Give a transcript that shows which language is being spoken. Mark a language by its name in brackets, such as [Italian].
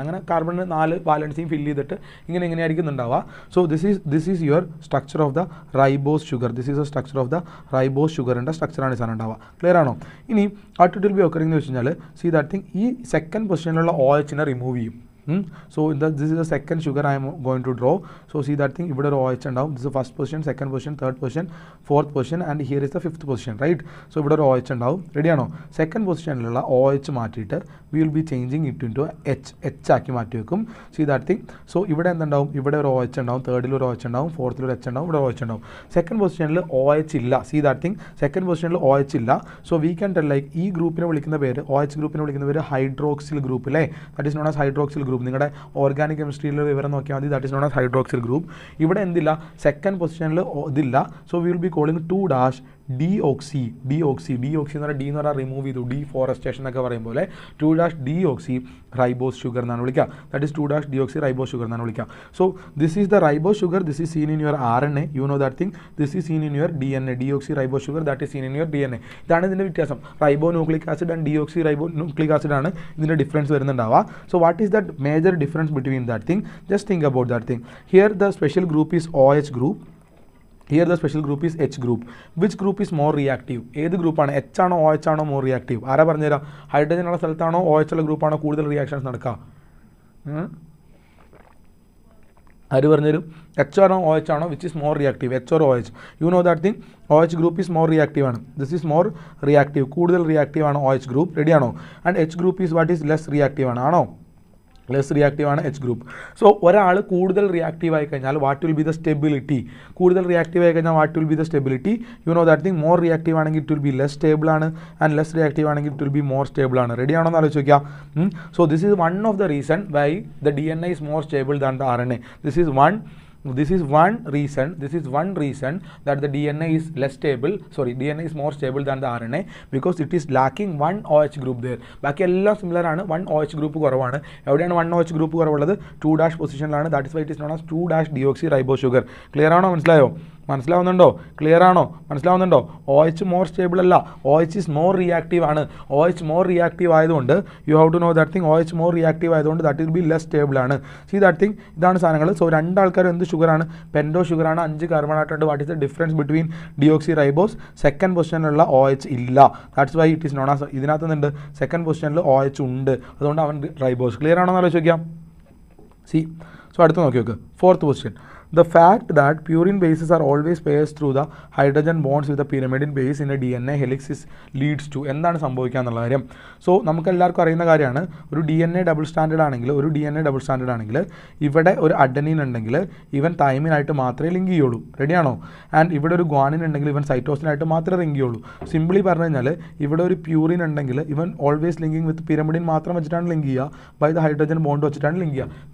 [Malayalam] അങ്ങനെ കാർബണിന് 4 ബാലൻസിയും ഫില്ല് ചെയ്തിട്ട് ഇങ്ങനെയായിരിക്കും ഉണ്ടാവുക. So this is your structure of the ribose sugar. This is A structure of the ribose ഷുഗറിൻ്റെ സ്ട്രക്ചറാണ് ഈ സാധനം ഉണ്ടാവുക. ക്ലിയർ ആണോ? ഇനി what it will be occurring എന്ന് വെച്ച് കഴിഞ്ഞാൽ, സീ ദാറ്റ് തിങ്, ഈ സെക്കൻഡ് പൊസിഷനിലുള്ള OHനെ റിമൂവ് ചെയ്യും. [English] So this is the second sugar I am going to draw. So see that thing, [Malayalam] ഇവിടെ ഒരു OH ഉണ്ടാവും. [English] This is the first position, second position, third position, fourth position and here is the fifth position, right? [Malayalam] So ഇവിടെ ഒരു OH ഉണ്ടാവും. Ready ആണോ? Second പൊസിഷനിലുള്ള OH മാറ്റിയിട്ട് [English] we will be changing it into [Malayalam] H ആക്കി മാറ്റി വെക്കും. [English] See that thing. [Malayalam] So ഇവിടെ എന്തുണ്ടാവും? ഇവിടെ ഒരു OH ഉണ്ടാവും, തേർഡിൽ ഒരു OH ഉണ്ടാവും, ഫോർത്തിൽ ഒരു H ഉണ്ടാവും, ഇവിടെ OH ഉണ്ടാവും. സെക്കൻഡ് പൊസിഷനിൽ OH ഇല്ല. See that thing. സെക്കൻഡ് പൊസിഷനിൽ OH ഇല്ല. [English] So we can tell like [Malayalam] ഈ ഗ്രൂപ്പിനെ വിളിക്കുന്ന പേര്, OH ഗ്രൂപ്പിനെ വിളിക്കുന്ന പേര് ഹൈഡ്രോക്സിൽ ഗ്രൂപ്പ് അല്ലേ? That is known as hydroxyl group. നിങ്ങളുടെ ഓർഗാനിക് കെമിസ്ട്രിയിലെ വിവരം നോക്കിയാൽ മതി. That is known as hydroxyl group. ഇവിടെ എന്തില്ല? സെക്കൻഡ് പൊസിഷനിൽ ഇതില്ല. So we will be calling 2' deoxy എന്ന് പറഞ്ഞാൽ ഡി എന്ന് പറഞ്ഞാൽ റിമൂവ് ചെയ്തു, ഡീഫോറസ്റ്റേഷൻ എന്നൊക്കെ പറയും പോലെ 2-deoxy ribose sugar എന്നാണ് വിളിക്കുക. That is 2-deoxy ribose sugar എന്നാണ് വിളിക്കുക. [English] So this is the ribose sugar, this is seen in your RNA, you know that thing. This is seen in your DNA, deoxy ribose sugar, that is seen in your DNA. [Malayalam] ഇതാണ് ഇതിൻ്റെ വ്യത്യാസം. Ribonucleic acid and deoxy ribonucleic acid ആണ് ഇതിൻ്റെ difference വരുന്നുണ്ടാവുക. [English] So what is that major difference between that thing? Just think about that thing. Here the special group is OH group. Here the special group is H group. Which group is more reactive? [Malayalam] ഏത് ഗ്രൂപ്പാണ്, H ആണോ OH ആണോ more reactive? ആരാ പറഞ്ഞുതരാം? Hydrogen ഉള്ള സ്ഥലത്താണോ OH ഉള്ള ഗ്രൂപ്പാണോ കൂടുതൽ reactions നടക്കുക? ആര് പറഞ്ഞുതരും? എച്ച് ആണോ OH ആണോ? Which is more reactive, H or OH? You know that thing. OH group is more reactive ആണ്. ദിസ് ഈസ് മോർ റിയാക്റ്റീവ്, കൂടുതൽ റിയാക്റ്റീവ് ആണ് OH ഗ്രൂപ്പ്. റെഡിയാണോ? And H group is what is less reactive ആണ്. ആണോ? Less reactive ആണ് H group. So ഒരാൾ കൂടുതൽ reactive ആയി കഴിഞ്ഞാൽ what will be the stability? കൂടുതൽ റിയാക്റ്റീവ് ആയി കഴിഞ്ഞാൽ what will be the stability? You know that thing. More reactive ആണെങ്കിൽ it will be less stable ആണ്, ആൻഡ് ലെസ് റിയാക്റ്റീവ് ആണെങ്കിൽ it will be more stable ആണ്. Ready ആണോ എന്ന് ആലോചിച്ച് നോക്കുക. [English] So this is one of the reason why the DNA is more stable than the RNA. This is one reason that the DNA is less stable, DNA is more stable than the RNA, because it is lacking one OH group there. [Malayalam] ബാക്കി എല്ലാം similar ആണ്, one OH group കുറവാണ്. എവിടെയാണ് one OH group കുറവുള്ളത്? 2' പൊസിഷനിലാണ്. [English] That is why it is known as 2-deoxy ribose sugar. [Malayalam] Clear ആണോ? മനസ്സിലായോ? മനസ്സിലാവുന്നുണ്ടോ? Clear ആണോ? മനസ്സിലാവുന്നുണ്ടോ? OH മോർ സ്റ്റേബിൾ അല്ല, OH ഇസ് മോർ റിയാക്റ്റീവ് ആണ്. OH മോർ റിയാക്റ്റീവ് ആയതുകൊണ്ട് you have to know that thing. OH more reactive ആയതുകൊണ്ട് that will be less stable ആണ്. See that thing. ഇതാണ് സാധനങ്ങൾ. സോ രണ്ടാൾക്കാരും എന്ത് ഷുഗറാണ്? പെൻഡോ ഷുഗറാണ്. 5 കാർബൺ ആയിട്ടുണ്ട്. [English] What is the difference between deoxy ribose? Second പൊസിഷനിലുള്ള OH ഇല്ല. That's why it is known as. [Malayalam] ഇതിനകത്ത് നിന്നുണ്ട് second പൊസിഷനിൽ OH ഉണ്ട്, അതുകൊണ്ട് അവൻ റൈബോസ്. ക്ലിയർ ആണോ എന്ന് ആലോചിക്കാം. സി. സോ അടുത്ത് നോക്കി നോക്ക്. 4th question. [English] The fact that purine bases are always pairs through the hydrogen bonds with the pyrimidine base in a DNA helix leads to. [Malayalam] എന്താണ് സംഭവിക്കുക എന്നുള്ള കാര്യം. സോ നമുക്ക് എല്ലാവർക്കും അറിയുന്ന കാര്യമാണ്, ഒരു DNA ഡബിൾ സ്റ്റാൻഡേർഡ് ആണെങ്കിൽ ഇവിടെ ഒരു അഡനീൻ ഉണ്ടെങ്കിൽ ഇവൻ തൈമിനായിട്ട് മാത്രമേ ലിങ്ക് ചെയ്യുള്ളൂ. റെഡിയാണോ? ആൻഡ് ഇവിടെ ഒരു ഗ്വാനിൻ ഉണ്ടെങ്കിൽ ഇവൻ സൈറ്റോസിനായിട്ട് മാത്രമേ ലിങ്ക് ചെയ്യുള്ളൂ. സിംപ്ലി പറഞ്ഞു കഴിഞ്ഞാൽ ഇവിടെ ഒരു പ്യൂറിൻ ഉണ്ടെങ്കിൽ ഇവൻ ഓൾവേസ് ലിങ്കിങ് വിത്ത് പിരമിഡിൻ മാത്രം വെച്ചിട്ടാണ് ലിങ്ക് ചെയ്യുക, ബൈ ദ ഹൈഡ്രജൻ ബോണ്ട് വെച്ചിട്ടാണ് ലിങ്ക് ചെയ്യുക.